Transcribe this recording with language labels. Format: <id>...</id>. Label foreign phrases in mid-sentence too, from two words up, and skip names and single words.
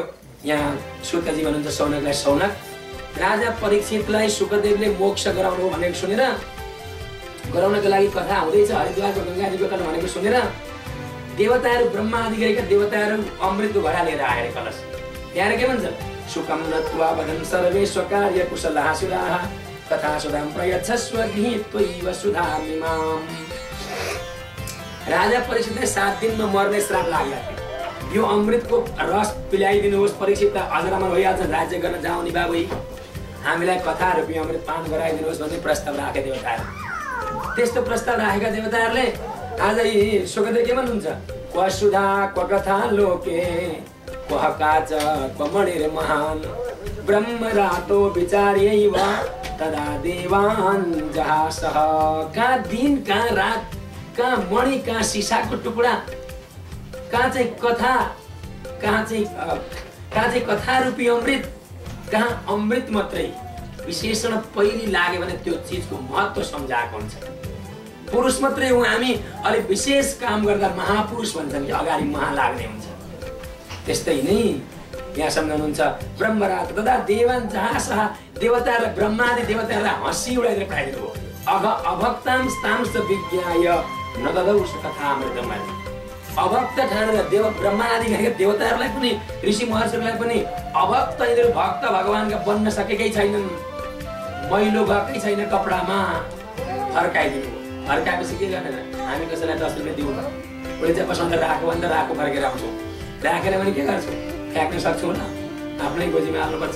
<ne>यहाँ शुकजी भन्नुहुन्छ सौनकलाई, सौनक राजा परीक्षितलाई शुकदेवले मोक्ष गराउनु भनेको सुनेर, गराउनको लागि कथा हुँदैछ हरिद्वारको गङ्गाजीको तट भनेको सुनेर देवताहरू, ब्रह्मा आदि गरेका देवताहरू अमृतको घडा लिएर आएर कलश त्यहाँ के भन्छ,</ne> <sa>सुकम नत्वा वदन् सर्वे स्वकार्य कुशलाः सुराः कथा सुधाम प्रयच्छस्व गृहीत्वैव सुधामिमाम्।</sa> <ne>राजा परीक्षितले 7 दिनमा मर्ने श्राप लागेको थियो। यो अमृतको रस पिलाइदिनुहोस्, परीक्षितलाई अजरामर भइहाल्छ, राज्य गर्न जाउने बाबुई, हामीलाई कथा रूपी अमृत पान गराइदिनुहोस् भन्ने प्रस्ताव राखे देवताहरू। त्यस्तो प्रस्ताव राखेका देवताहरूले आज यी शुकदेव के भन्नुहुन्छ,</ne> <sa>क्व सुधा क्व कथा लोके क्व काच क्व मणिर महान् ब्रह्म रातो विचार्यैव तदा देवान् जहासः।</sa> <ne>कहाँ दिन, कहाँ रात, कहाँ मणि, कहाँ सिसाको टुक्रा, कहाँ चाहिँ कथा, कहाँ चाहिँ कथा रूपी अमृत, कहाँ अमृत मात्रै। विशेषण पहिले लाग्यो भने त्यो चिजको महत्त्व सम्झाएको हुन्छ। पुरुष मात्रै हो हामी, अलि विशेष काम गर्दा महापुरुष भन्छन् कि अगाडि महा लाग्ने हुन्छ। त्यस्तै नै यहाँ सम्झाउनुहुन्छ,</ne> <sa>ब्रह्मरात तथा देवान् जहासः,</sa> <ne>देवताहरूलाई ब्रह्मादि देवताहरूलाई हँसी उडाइदिएर पठाइदिनु हो।</ne> <sa>अभक्तां स्तांश्च विज्ञाय न ददौ कथामृतम्।</sa> <ne>अभक्त ठानेर देव ब्रह्मा आदि गरेका देवताहरूलाई पनि, ऋषि महर्षिहरूलाई पनि अभक्त, यिनीहरू भक्त भगवान्का बन्न सकेकै छैनन्, मैलो भएकै छैन कपडामा, फर्काइदिनु। फर्काएपछि के गर्ने, हामी कसैलाई 10 रुपियाँ दिउँ न, उसले चाहिँ पसन्द राखो भने त राखो, फर्केर आउँछौँ, राखेर भने के गर्छौँ, फ्याँक्न सक्छौँ न, आफ्नै गोजीमा हाल्नुपर्छ।</ne>